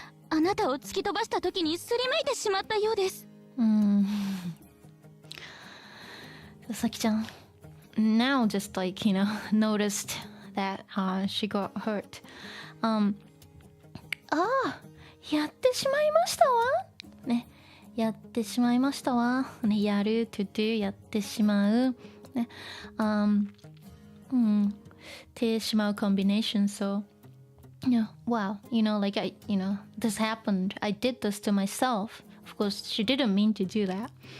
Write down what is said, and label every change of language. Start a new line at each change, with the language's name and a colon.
Japanese: あなたを突き飛ばした時にすりむいてしまったようです。
English: Saki-chan now just like, noticed that she got hurt.
Japanese: やってしまいましたわ。ね。やってしまいましたわ。ね、やる
English: to do
Japanese: やってしまう。ね。
English: てしまう combination. So, wow, like this happened. I did this to myself. Of course, she didn't mean to do that.